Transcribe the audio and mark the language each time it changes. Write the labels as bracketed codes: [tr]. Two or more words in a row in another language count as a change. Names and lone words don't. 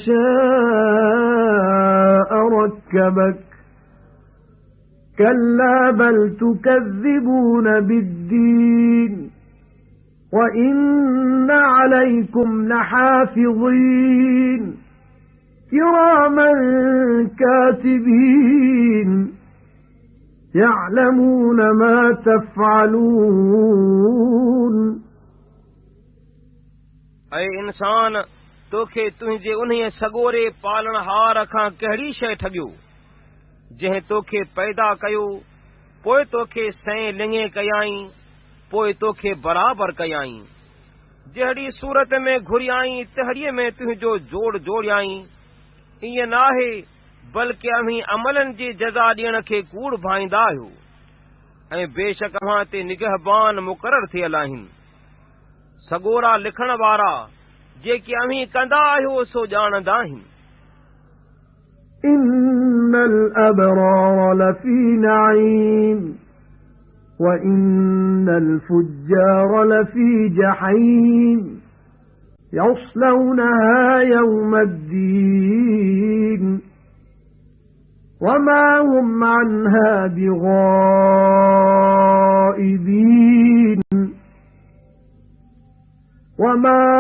[ar] شاء ركبك كلا بل تكذبون بالدين وإن عليكم لحافظين كراما كاتبين يعلمون ما تفعلون। [sd] ऐं इंसान तोखे तुंहिंजे उन्हीअ सॻोरे पालणहार खां कहिड़ी शइ ठॻियो जंहिं तोखे पैदा कयो पोइ तोखे सैं लिङे कयाईं पोइ तोखे बराबर कयाईं। जहिड़ी सूरत में घुरियाईं तहिड़ीअ में तुंहिंजो जोड़ जोड़ियाईं। ईअं नाहे बल्कि अव्हीं अमलनि जी जज़ा ॾियण खे कूड़ भाईंदा आहियो ऐं बेशक अव्हां ते निगहबान मुक़रर थियल आहिनि। सॻोरा लिखण वारा जेके अव्हीं कंदा आहियो सो ॼाणंदा आहिनि। [ar] إن الأبرار لفي نعيم وإن الفجار لفي جحيم يصلونها يوم الدين وما هم عنها بغائبين وما